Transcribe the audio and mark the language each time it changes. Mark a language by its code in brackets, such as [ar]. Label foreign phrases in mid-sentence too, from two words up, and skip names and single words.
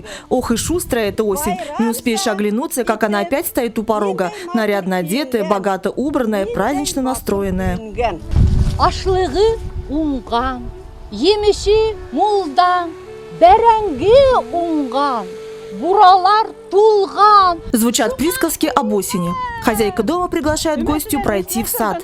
[ru] Ох и шустрая эта осень. Не успеешь оглянуться, как она опять стоит у порога. Нарядно одетая, богато убранная, празднично настроенная. [ba] Ашлығы уңған, емеші молдан, бәрәңгі уңған, буралар тулған. [ru] Звучат присказки об осени. Хозяйка дома приглашает гостью пройти в сад.